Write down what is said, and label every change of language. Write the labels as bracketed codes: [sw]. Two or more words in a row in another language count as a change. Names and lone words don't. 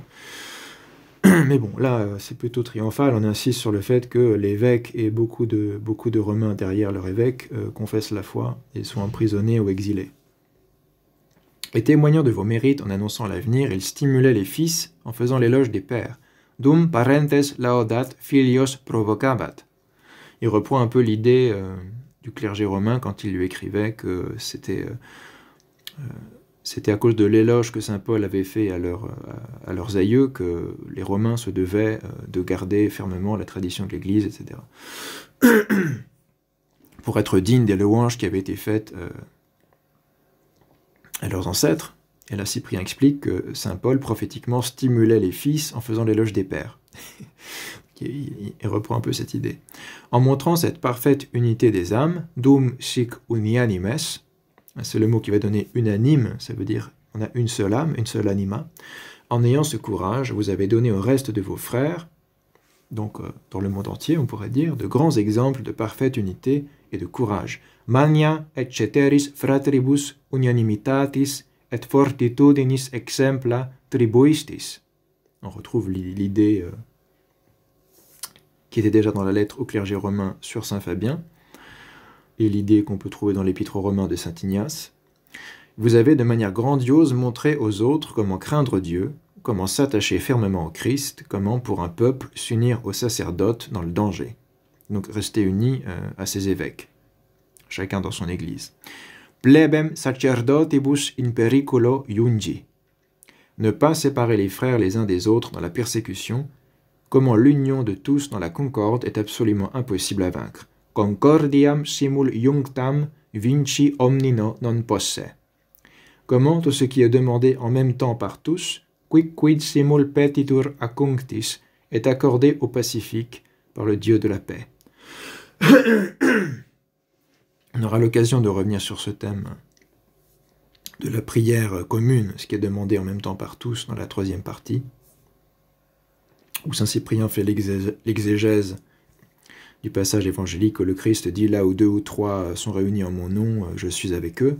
[fr] Mais bon, là, c'est plutôt triomphal, on insiste sur le fait que l'évêque et beaucoup de Romains derrière leur évêque confessent la foi et sont emprisonnés ou exilés. Et témoignant de vos mérites en annonçant l'avenir, il stimulait les fils en faisant l'éloge des pères. [la] Dum parentes laudat filios provocabat. [fr] Il reprend un peu l'idée du clergé romain quand il lui écrivait que c'était à cause de l'éloge que saint Paul avait fait à leurs aïeux que les Romains se devaient de garder fermement la tradition de l'Église, etc. Pour être dignes des louanges qui avaient été faites à leurs ancêtres. Et là, Cyprien explique que saint Paul prophétiquement stimulait les fils en faisant l'éloge des pères. Il reprend un peu cette idée. En montrant cette parfaite unité des âmes, [la] dum sic unianimes, [fr] c'est le mot qui va donner unanime, ça veut dire on a une seule âme, une seule anima. En ayant ce courage, vous avez donné au reste de vos frères, donc dans le monde entier, on pourrait dire, de grands exemples de parfaite unité et de courage. [la] Magna et ceteris fratribus unanimitatis et fortitudinis exempla tribuistis. [fr] On retrouve l'idée qui était déjà dans la lettre au clergé romain sur saint Fabien, et l'idée qu'on peut trouver dans l'épître aux Romains de saint Ignace. Vous avez de manière grandiose montré aux autres comment craindre Dieu, comment s'attacher fermement au Christ, comment pour un peuple s'unir au sacerdoce dans le danger. Donc rester unis à ses évêques, chacun dans son église. [la] Plebem sacerdotibus in periculo iungi. [fr] Ne pas séparer les frères les uns des autres dans la persécution, comment l'union de tous dans la concorde est absolument impossible à vaincre. [la] Concordiam simul iunctam vinci omnino non posse. [fr] Comment tout ce qui est demandé en même temps par tous, [la] quid simul petitur acunctis, [fr] est accordé au pacifique par le Dieu de la paix. On aura l'occasion de revenir sur ce thème de la prière commune, ce qui est demandé en même temps par tous dans la 3e partie, où saint Cyprien fait l'exégèse du passage évangélique où le Christ dit « Là où 2 ou 3 sont réunis en mon nom, je suis avec eux ».